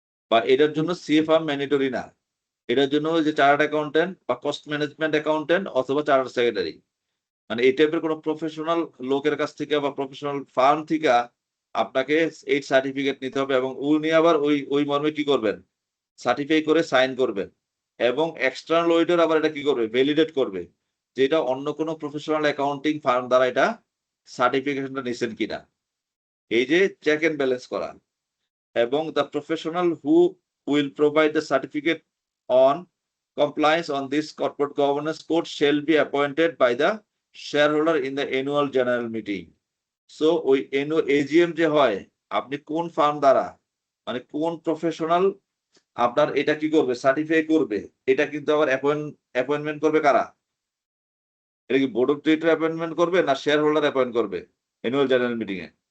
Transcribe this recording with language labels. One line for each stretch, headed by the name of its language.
Bangla: বা এটার জন্য সিএ ফার্ম ম্যান্ডেটরি না, এটার জন্য যে চার্টার্ড অ্যাকাউন্টেন্ট বা কস্ট ম্যানেজমেন্ট অ্যাকাউন্টেন্ট অথবা চার্টার্ড সেক্রেটারি মানে এই টাইপের কোনো প্রফেশনাল লোকের কাছ থেকে বা প্রফেশনাল ফার্ম থেকে আপনাকে এই সার্টিফিকেট নিতে হবে। এবং উনি আবার ওই মর্মে কি করবেন, সার্টিফাই করে সাইন করবেন। এবং এক্সটার্নাল অডিটর আবার এটা কি করবে, ভ্যালিডেট করবে যে এটা অন্য কোনো প্রফেশনাল অ্যাকাউন্টিং ফার্ম দ্বারা এটা সার্টিফিকেশনটা নিছেন কিনা, এই যে চেক এন্ড ব্যালেন্স করা।
English: এবং the professional who will provide the certificate on compliance on this corporate governance code shall be appointed by the shareholder in the annual general meeting.
Bangla: So ওই AGM যে হয় আপনি কোন ফার্ম দ্বারা মানে কোন প্রফেশনাল আপনার এটা কি করবে, সার্টিফাই করবে, এটা কিন্তু আবার অ্যাপয়েন্টমেন্ট করবে কারা? এটা কি বোর্ড অফ ডিরেক্টর অ্যাপয়েন্টমেন্ট করবে না শেয়ার হোল্ডার অ্যাপয়েন্ট করবে অ্যানুয়াল জেনারেল মিটিং এ?